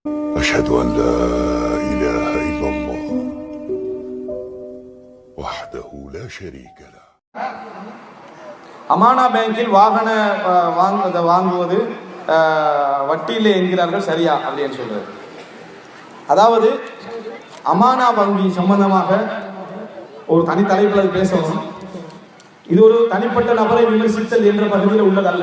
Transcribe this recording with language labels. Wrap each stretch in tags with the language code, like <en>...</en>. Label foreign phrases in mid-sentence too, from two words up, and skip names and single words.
<ar>أشهد أن لا إله إلا الله وحده لا شريك له.</ar> <ta>அமானா பேங்கில் வாகன வாங்குவது வட்டியிலே என்கிறார்கள் சரியா அப்படின்னு சொல்றது. அதாவது அமானா வங்கி சம்பந்தமாக ஒரு தனி தலைப்பில் அது பேசணும். இது ஒரு தனிப்பட்ட நபரை விமர்சித்தல் என்ற பகுதியில் உள்ளதல்ல.</ta>